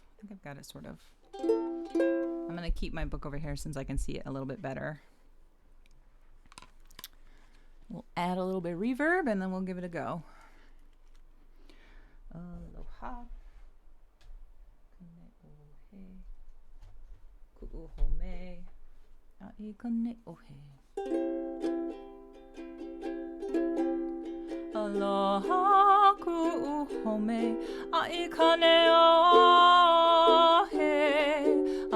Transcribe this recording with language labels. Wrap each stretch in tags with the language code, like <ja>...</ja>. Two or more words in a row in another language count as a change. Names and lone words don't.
<en>I'm going to keep my book over here since I can see it a little bit better. We'll add a little bit of reverb and then we'll give it a go.</en> <haw>Aloha. Ku'uhome. Ai kane ohe. Aloha ku'uhome. Ai kane ohe.</haw>